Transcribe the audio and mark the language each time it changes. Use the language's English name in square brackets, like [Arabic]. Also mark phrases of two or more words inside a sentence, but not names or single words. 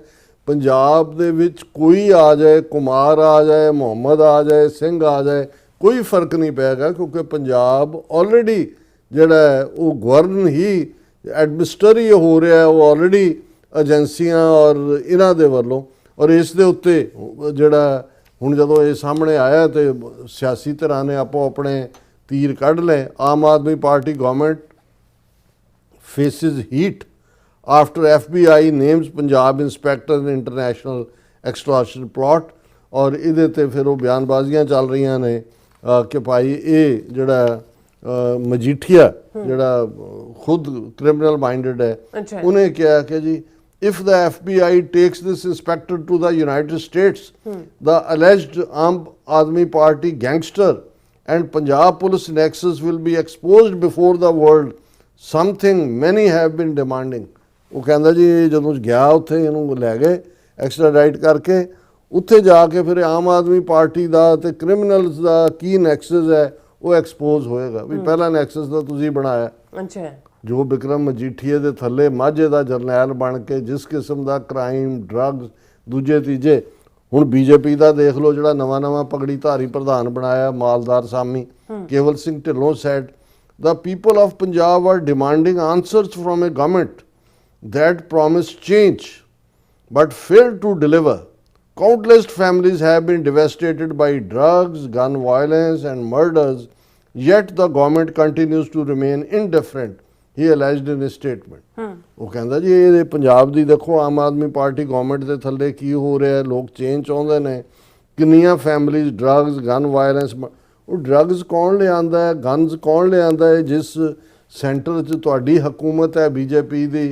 [Punjabi] ਪੰਜਾਬ ਦੇ ਵਿੱਚ ਕੋਈ ਆ ਜਾਏ, ਕੁਮਾਰ ਆ ਜਾਏ, ਮੁਹੰਮਦ ਆ ਜਾਏ, ਸਿੰਘ ਆ ਜਾਏ, ਕੋਈ ਫਰਕ ਨਹੀਂ ਪਏਗਾ, ਕਿਉਂਕਿ ਪੰਜਾਬ ਆਲਰੇਡੀ ਜਿਹੜਾ ਹੈ ਉਹ ਗਵਰਨ ਹੀ ਐਡਮਿਨਿਸਟਰ ਹੀ ਹੋ ਰਿਹਾ, ਉਹ ਆਲਰੇਡੀ ਏਜੰਸੀਆਂ ਔਰ ਇਹਨਾਂ ਦੇ ਵੱਲੋਂ। ਔਰ ਇਸ ਦੇ ਉੱਤੇ ਜਿਹੜਾ ਹੁਣ ਜਦੋਂ ਇਹ ਸਾਹਮਣੇ ਆਇਆ ਤੇ ਸਿਆਸੀ ਧਿਰਾਂ ਨੇ ਆਪੋ ਆਪਣੇ ਤੀਰ ਕੱਢ ਲਏ। [English] ਆਮ ਆਦਮੀ ਪਾਰਟੀ ਗਵਰਨਮੈਂਟ faces heat after FBI names Punjab inspector in international extortion plot। [Punjabi] ਔਰ ਇਹਦੇ ਤੇ ਫਿਰ ਉਹ ਬਿਆਨਬਾਜ਼ੀਆਂ ਚੱਲ ਰਹੀਆਂ ਨੇ ਕਿ ਭਾਈ ਇਹ ਜਿਹੜਾ ਮਜੀਠੀਆ ਜਿਹੜਾ ਖੁਦ [English] criminal minded [Punjabi] ਹੈ, ਉਹਨੇ ਕਿਹਾ ਕਿ ਜੀ [English] if the FBI takes this inspector to the United States, the alleged Aam Aadmi Party gangster and Punjab police nexus will be exposed before the world, something many have been demanding। [Punjabi] ਉਹ ਕਹਿੰਦਾ ਜੀ ਜਦੋਂ ਗਿਆ ਉੱਥੇ ਇਹਨੂੰ ਲੈ ਗਏ ਐਕਸਟ੍ਰਾਡਾਈਟ ਕਰਕੇ, ਉੱਥੇ ਜਾ ਕੇ ਫਿਰ ਆਮ ਆਦਮੀ ਪਾਰਟੀ ਦਾ ਤੇ ਕ੍ਰਿਮੀਨਲਸ ਦਾ ਕੀ ਨੈਕਸਸ ਹੈ ਉਹ ਐਕਸਪੋਜ਼ ਹੋਏਗਾ। ਵੀ ਪਹਿਲਾ ਨੈਕਸਸ ਤਾਂ ਤੁਸੀਂ ਬਣਾਇਆ, ਅੱਛਾ, ਜੋ ਬਿਕਰਮ ਮਜੀਠੀਏ ਦੇ ਥੱਲੇ ਮਾਝੇ ਦਾ ਜਰਨੈਲ ਬਣ ਕੇ ਜਿਸ ਕਿਸਮ ਦਾ [English] crime, drugs, [Punjabi] ਦੂਜੇ ਤੀਜੇ, ਹੁਣ BJP ਦਾ ਦੇਖ ਲਓ ਜਿਹੜਾ ਨਵਾਂ ਪਗੜੀ ਧਾਰੀ ਪ੍ਰਧਾਨ ਬਣਾਇਆ ਮਾਲਦਾਰ ਸਾਮੀ ਕੇਵਲ ਸਿੰਘ ਢਿੱਲੋਂ [English] said the people of Punjab are demanding answers from a government that promised change but failed to deliver. Countless families have been devastated by drugs, gun violence and murders, yet the government continues to remain indifferent, he alleged in a statement। [Punjabi] ਉਹ ਕਹਿੰਦਾ ਜੀ ਇਹ ਪੰਜਾਬ ਦੀ ਦੇਖੋ ਆਮ ਆਦਮੀ ਪਾਰਟੀ ਗਵਰਨਮੈਂਟ ਦੇ ਥੱਲੇ ਕੀ ਹੋ ਰਿਹਾ, ਲੋਕ ਚੇਂਜ ਚਾਹੁੰਦੇ ਨੇ, ਕਿੰਨੀਆਂ [English] families drugs, gun violence. [Punjabi] ਉਹ ਡਰੱਗਸ ਕੌਣ ਲਿਆਂਦਾ ਹੈ, ਗਨਸ ਕੌਣ ਲਿਆਂਦਾ ਹੈ? ਜਿਸ ਸੈਂਟਰ 'ਚ ਤੁਹਾਡੀ ਹਕੂਮਤ ਹੈ BJP ਦੀ।